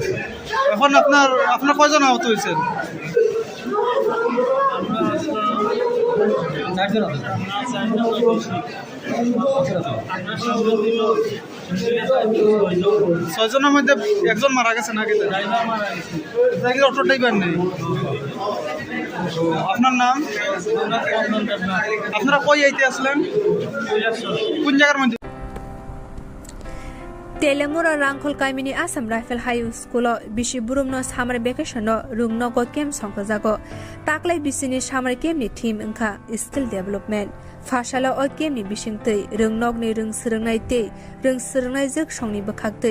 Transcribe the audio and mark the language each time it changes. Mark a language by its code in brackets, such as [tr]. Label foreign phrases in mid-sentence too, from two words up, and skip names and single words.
[bn] এখন আপনার কয়জন আহত হয়েছেন ছয়জনের মধ্যে একজন মারা গেছে নাকি অটো ড্রাইভার নেই আপনার নাম আপনারা কই আইতে আসলেন কোন জায়গার মধ্যে [trp] Telemura Rangkhol Kaimini Assam Rifle High School Bishi Burumno [en] Summer Vacation [trp] Rungnogo Camp Songkajago Taklai Bisini [en] Summer Camp [trp] ni Team Inka [en] Skill Development [trp] Fashala o Camp ni Bishingtei Rungnogni Rung Srungnai Tei Rung Srungnai Juk Songni Bakhaktei